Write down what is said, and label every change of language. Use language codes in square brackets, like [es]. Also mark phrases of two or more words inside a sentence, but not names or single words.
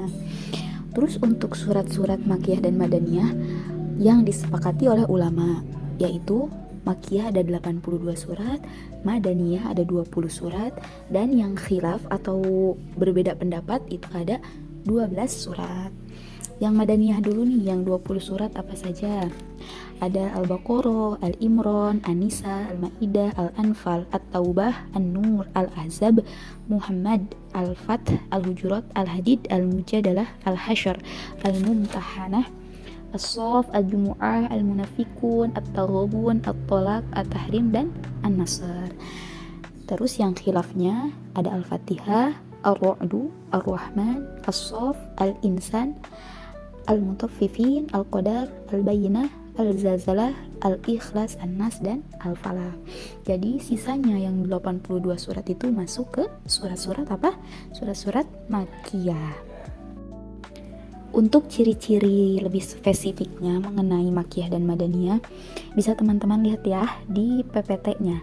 [id] Terus untuk surat-surat Makkiyah dan Madaniyah yang disepakati oleh ulama, yaitu Makkiyah ada 82 surat, Madaniyah ada 20 surat, dan yang khilaf atau berbeda pendapat itu ada 12 surat. Yang Madaniyah dulu nih, yang 20 surat apa saja? Ada Al-Baqarah, Al-Imran, An-Nisa, Al-Maidah, Al-Anfal, At-Taubah, An-Nur, Al-Ahzab, Muhammad, Al-Fath, Al-Hujurat, Al-Hadid, Al-Mujadalah, Al-Hasyr, Al-Mumtahanah, As-Saff, Al-Jumu'ah, Al-Munafikun, At-Taghabun, At-Talaq, At-Tahrim, dan An-Nasr. Terus yang khilafnya ada Al-Fatihah, Ar-Ra'du, Ar-Rahman, As-Saff, Al-Insan, Al-Mutaffifin, Al-Qadar, Al-Bayyinah, Al-Zalzalah, Al-Ikhlas, An-Nas, dan Al-Falah. Jadi sisanya yang 82 surat itu masuk ke surat-surat apa? Surat-surat Makkiyah. Untuk ciri-ciri lebih spesifiknya mengenai Makkiyah dan Madaniyah, bisa teman-teman lihat ya di PPT-nya.